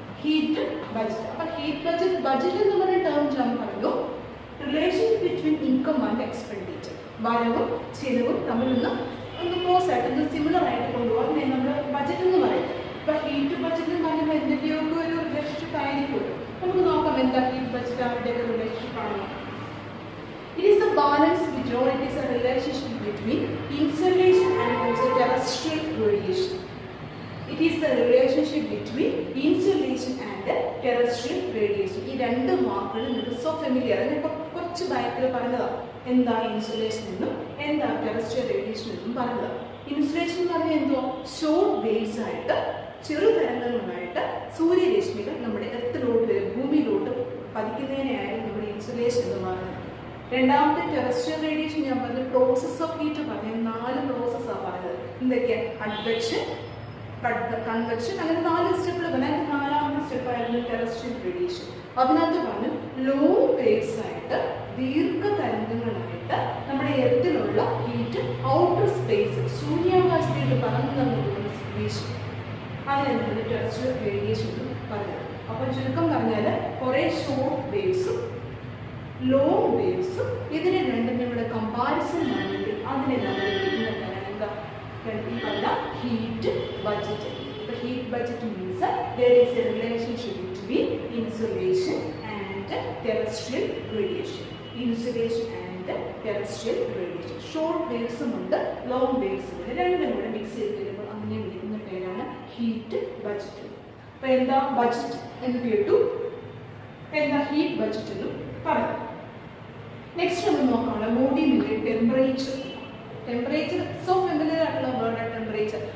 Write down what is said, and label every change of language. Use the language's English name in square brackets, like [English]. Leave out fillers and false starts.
[Malayalam] Heat budget. അപ്പം heat budget എന്ന് പറയുന്ന ടേം ഞാൻ പറഞ്ഞു, [English] Relation between income and expenditure. [Malayalam] വരവും ചിലവും തമ്മിലൊന്ന് ക്ലോസ് ആയിട്ട് ഒന്ന് സിമിലർ ആയിട്ട് കൊണ്ടുപോകാൻ നമ്മൾ ബഡ്ജറ്റ് എന്ന് പറയും. ഇപ്പം ഹീറ്റ് ബഡ്ജറ്റ് എന്ന് പറയുമ്പോൾ എന്തൊക്കെയൊക്കെ ഒരു റിലേഷൻഷിപ്പ് ആയിരിക്കുമല്ലോ. നമുക്ക് നോക്കാം എന്താ ഹീറ്റ് ബഡ്ജറ്റ് അവരുടെയൊക്കെ റിലേഷൻഷിപ്പ് ആണോ. [English] It is the balance between, or it is a relationship between insolation and also terrestrial radiation. It is the relationship between insolation and terrestrial radiation. [Malayalam] ഈ രണ്ട് വാക്കുകൾ നിങ്ങൾക്ക് [English] So familiar. [Malayalam] ഞാനിപ്പോൾ കുറച്ച് ബാക്കിൽ പറഞ്ഞതാണ് എന്താ ഇൻസുലേഷൻ എന്നും എന്താ ടെറസ്ട്രിയൽ റേഡിയേഷൻ എന്നും പറഞ്ഞതാണ്. ഇൻസുലേഷൻ എന്ന് പറഞ്ഞാൽ എന്തോ ഷോർട്ട് വേവ്സ് ആയിട്ട്, ചെറുതരംഗങ്ങളായിട്ട് സൂര്യരശ്മികൾ നമ്മുടെ എർത്തിലോട്ട് ഭൂമിയിലോട്ട് പതിക്കുന്നതിനെയാണ് നമ്മുടെ ഇൻസുലേഷൻ എന്ന് പറയുന്നത്. രണ്ടാമത്തെ ടെറസ്ട്രിയൽ റേഡിയേഷൻ ഞാൻ പറഞ്ഞ പ്രോസസ് ഓഫ് ഹീറ്റ് പറഞ്ഞ 4 പ്രോസസ്സാണ് പറഞ്ഞത്. എന്തൊക്കെയാണ്? അഡ്വെക്ഷൻ, കൺവെക്ഷൻ, അങ്ങനെ 4 സ്റ്റെപ്പുകൾ പറഞ്ഞാൽ 4ാമത്തെ സ്റ്റെപ്പായിരുന്നു ടെറസ്ട്രിയൽ റേഡിയേഷൻ. അതിനകത്ത് പറഞ്ഞു ലോങ് വേവ്സ് ആയിട്ട്, ദീർഘതരംഗങ്ങളായിട്ട് നമ്മുടെ എർത്തിലുള്ള ഹീറ്റ് ഔട്ടർ സ്പേസ്, സൂര്യാകാശത്തേക്ക് പറന്നു തന്നിട്ടുള്ള സിറ്റുവേഷൻ, അതിനെന്താണ് ടെറസ്ട്രിയൽ റേഡിയേഷൻ എന്ന് പറഞ്ഞത്. അപ്പം ചുരുക്കം പറഞ്ഞാൽ കുറേ ഷോർട്ട് വേവ്സും ലോങ് വേവ്സും ഇതിനെ രണ്ടിനും കൂടെ കമ്പാരിസൺ ആണെങ്കിൽ അതിനെ നമ്മൾ എന്താ ഈ പറഞ്ഞ heat budget. [English] Heat budget means there is a relationship between insulation and terrestrial radiation. Insulation and terrestrial radiation. Short waves ഉണ്ട്, long waves ഉണ്ട്. [Malayalam] രണ്ടും കൂടെ മിക്സ് ചെയ്ത് വരുമ്പോൾ അങ്ങനെ വിളിക്കുന്ന പേരാണ് ഹീറ്റ് ബഡ്ജറ്റ്. അപ്പോൾ എന്താ ബഡ്ജറ്റ് എന്ന് കേട്ടു, എന്താ ഹീറ്റ് ബഡ്ജറ്റ് എന്നും പറഞ്ഞു. നെക്സ്റ്റ് നമ്മൾ നോക്കാനുള്ള ബോഡിയിലെ ടെമ്പറേച്ചർ. ടെമ്പറേച്ചർ സോ ഫെമിലിയർ ആയിട്ടുള്ള വേർഡ് ടെമ്പറേച്ചർ.